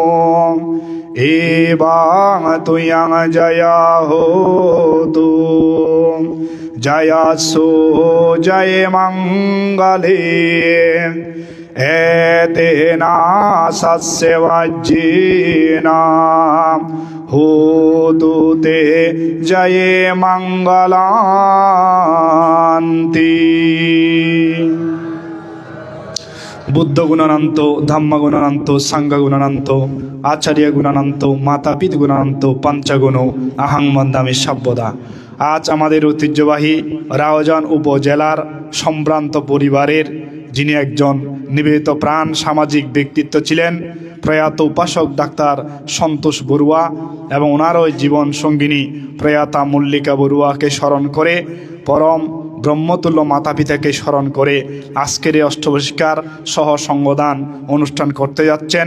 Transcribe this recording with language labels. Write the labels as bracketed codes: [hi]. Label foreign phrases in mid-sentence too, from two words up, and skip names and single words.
[pi] এবাং তুয়াং জয়া হোতু জয়াসো জয় মঙ্গলে এতেনা সস্যবাজ্যেনা হোতু তে জয় মঙ্গলান্তি। বুদ্ধ গুণানন্ত, ধম্ম গুণানন্ত, সাংঘ গুণানন্ত, আচার্য গুণানন্ত, মাতাপিত গুণানন্ত, পঞ্চগুণ আহং বন্দামি সর্বদা। [bn] আজ আমাদের ঐতিহ্যবাহী রাউজান উপজেলার সম্ভ্রান্ত পরিবারের যিনি একজন নিবেদিত প্রাণ সামাজিক ব্যক্তিত্ব ছিলেন, প্রয়াত উপাসক ডাক্তার সন্তোষ বড়ুয়া এবং ওনারও জীবন সঙ্গিনী প্রয়াতা মল্লিকা বড়ুয়াকে স্মরণ করে, পরম ব্রহ্মতুল্য মাতা পিতাকে স্মরণ করে আজকের এই অষ্টবর্ষিকার সহ সঙ্গদান অনুষ্ঠান করতে যাচ্ছেন।